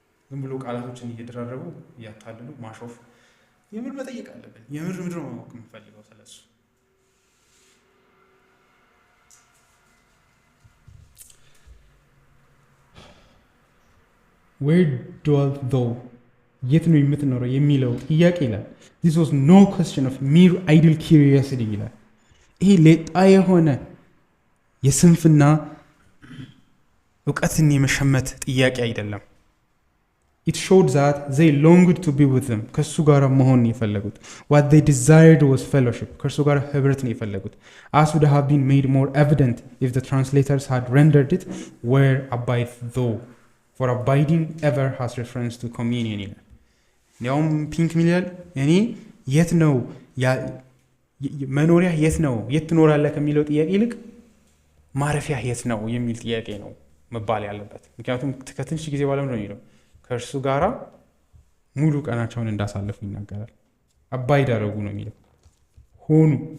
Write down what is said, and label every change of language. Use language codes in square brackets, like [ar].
[am] ዝም ብሎ ቃላቶችን እየደራረቡ እያታለሉ ማሾፍ። የምር መጠየቅ አለብን። የምር ምድር ማወቅ የምፈልገው ስለሱ። [en] Where dwelt thou? [am] የት ነው የምትኖረው የሚለው ጥያቄ ይላል። [en] This was no question of mere idle curiosity [am] ይላል። ይሄ ሌጣ የሆነ የስንፍና እውቀትን የመሸመት ጥያቄ አይደለም። [en] It showed that they longed to be with them. [am] ከሱ ጋር መሆን የፈለጉት። [en] What they desired was fellowship. [am] ከሱ ጋር ህብረት ነው የፈለጉት። [en] As would have been made more evident if the translators had rendered it, where abide thou? For abiding ever has reference to communion [am] ይላል። ያውም ፒንክ ሚሊየን እኔ የት ነው መኖሪያ የት ነው የት ትኖራለህ ከሚለው ጥያቄ ይልቅ ማረፊያ የት ነው የሚል ጥያቄ ነው መባል ያለበት። ምክንያቱም ከትንሽ ጊዜ በኋላ ነው የሚለው ከእርሱ ጋራ ሙሉ ቀናቸውን እንዳሳለፉ ይናገራል። አባይድ አደረጉ ነው የሚለው ሆኑ።